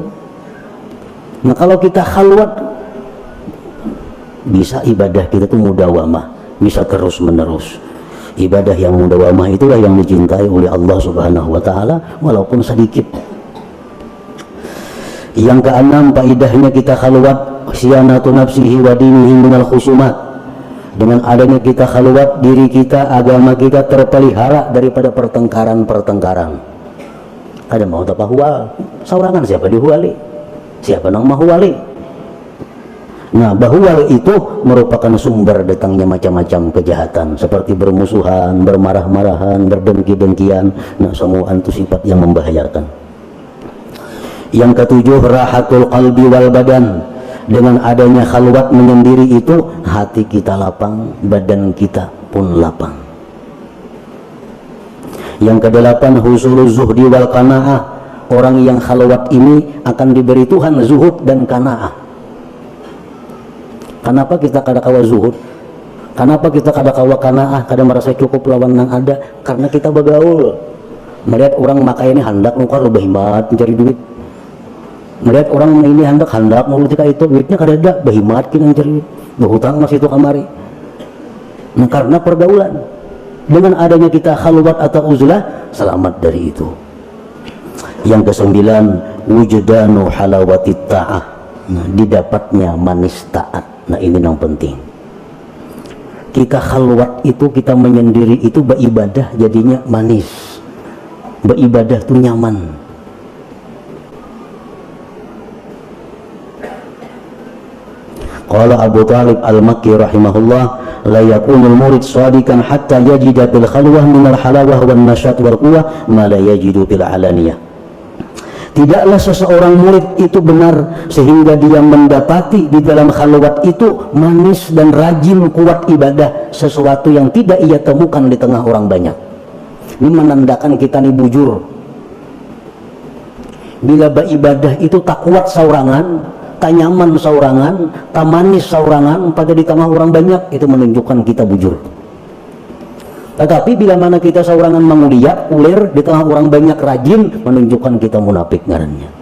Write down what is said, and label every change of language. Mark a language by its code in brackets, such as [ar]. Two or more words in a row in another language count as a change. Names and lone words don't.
[id] Nah, kalau kita khalwat, bisa ibadah kita tuh mudawamah, bisa terus menerus. Ibadah yang mudawamah itulah yang dicintai oleh Allah [ar] سبحانه وتعالى, [id] walaupun sedikit. Yang keenam, faedahnya kita khalwat, [ar] صيانة نفسه ودينه من الخصومات. [id] Dengan adanya kita khalwat, diri kita, agama kita terpelihara daripada pertengkaran-pertengkaran. [bjn] Ada mau tak huwal, saurangan siapa dihuali, siapa nang mahuwali. [id] Nah, bahuwal itu merupakan sumber datangnya macam-macam kejahatan, seperti bermusuhan, bermarah-marahan, berdengki-dengkian. Nah, semua itu sifat yang membahayakan. Yang ketujuh, [ar] راحة القلب والبدن. [id] Dengan adanya khalwat menyendiri itu, hati kita lapang, badan kita pun lapang. Yang kedelapan, [ar] حصول الزهد والقناعة, [id] orang yang khalwat ini akan diberi Tuhan zuhud dan qanaah. [bjn] Kenapa kita kada kawa zuhud? Kenapa kita kada kawa qanaah, kada merasa cukup lawan nang ada? [id] Karena kita bergaul, melihat orang makai ini hendak nukar lebih hemat mencari duit, melihat orang ini hendak nukar ketika itu duitnya kada ada, berhemat kita mencari duit, berhutang masih itu kamari. Nah, karena pergaulan, dengan adanya kita khalwat atau uzlah, selamat dari itu. Yang ke-9, [ar] وجدان حلاوة الطاعة. [id] Nah, didapatnya manis taat. Nah, ini yang penting. Kita khalwat itu, kita menyendiri itu, beribadah jadinya manis, beribadah tuh nyaman. [ar] قال أبو طالب المكي رحمه الله لا يكون المريد صادقا حتى يجد بالخلوة من الحلاوة والنشاط والقوة ما لا يجده بالعلانية. [id] Tidaklah seseorang murid itu benar sehingga dia mendapati di dalam khalwat itu manis dan rajin kuat ibadah, sesuatu yang tidak ia temukan di tengah orang banyak. Ini menandakan kita ini bujur. Bila beribadah itu tak kuat saurangan, tak nyaman saurangan, tak manis saurangan pada di tengah orang banyak, itu menunjukkan kita bujur. Tetapi bila mana kita saurangan menguliat, ulir di tengah orang banyak rajin, menunjukkan kita munafik ngarannya.